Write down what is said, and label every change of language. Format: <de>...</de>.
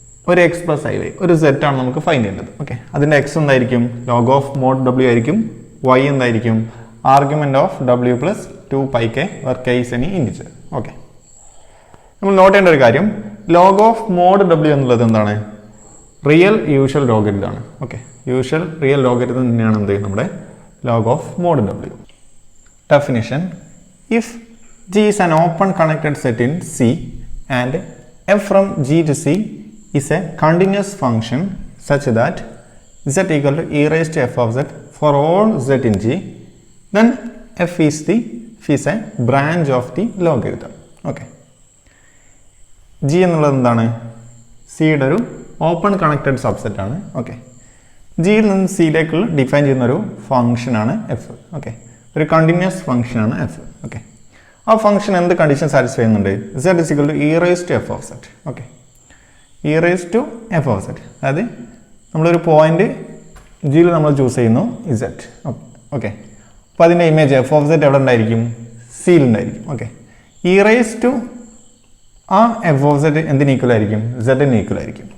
<ml>ഒരു X plus I Y ഒരു set ആണ് നമുക്ക് ഫൈൻഡ് ചെയ്യേണ്ടത്. ഓക്കെ, അതിൻ്റെ എക്സ് എന്തായിരിക്കും ലോഗ് ഓഫ് മോഡ് ഡബ്ല്യു ആയിരിക്കും, വൈ എന്തായിരിക്കും argument of W plus 2πk</ml> <en>where k is any integer.</en> <ml>Okay, നമ്മൾ നോട്ട് ചെയ്യേണ്ട ഒരു കാര്യം ലോഗ് ഓഫ് മോഡ് ഡബ്ല്യു എന്നുള്ളത് എന്താണ് റിയൽ യൂഷ്വൽ ലോഗരിതം ആണ്. ഓക്കെ, യൂഷ്വൽ റിയൽ ലോഗരിതം തന്നെയാണ് എന്ത് നമ്മുടെ log of mode W.</ml> <en>Definition if G is an open connected set in C and f from G to C is a continuous function such that z equal to e raised to f of z for all z in G, then f is a branch of the logarithm.</en> <ml>Okay, G എന്നുള്ളത് എന്താണ് സിയുടെ ഒരു open connected subset ആണ്. Okay, ജിയിൽ നിന്ന് സിയിലേക്കുള്ള define ചെയ്യുന്ന ഒരു ഫംഗ്ഷനാണ് എഫ്. ഓക്കെ, ഒരു കണ്ടിന്യൂസ് ഫംഗ്ഷനാണ് എഫ്. ഓക്കെ, ആ ഫംഗ്ഷൻ എന്ത് കണ്ടീഷൻ സാറ്റിസ്ഫൈ ചെയ്യുന്നുണ്ട്</ml> <en>z is equal to e raised to f of z.</en> <ml>Okay,</ml> <en>e raised to f of z,</en> <ml>അതായത് നമ്മളൊരു പോയിന്റ് ജിയിൽ നമ്മൾ ചൂസ് ചെയ്യുന്നു z. ഓക്കെ, അപ്പോൾ അതിൻ്റെ ഇമേജ് എഫ് ഓഫ് സെറ്റ് എവിടെ ഉണ്ടായിരിക്കും സിയിൽ ഉണ്ടായിരിക്കും. ഓക്കെ, e raised to ആ എഫ് ഓഫ് സെറ്റ് എന്തിന് ഈക്വൽ ആയിരിക്കും സെഡിന് ഈക്വൽ ആയിരിക്കും.</ml>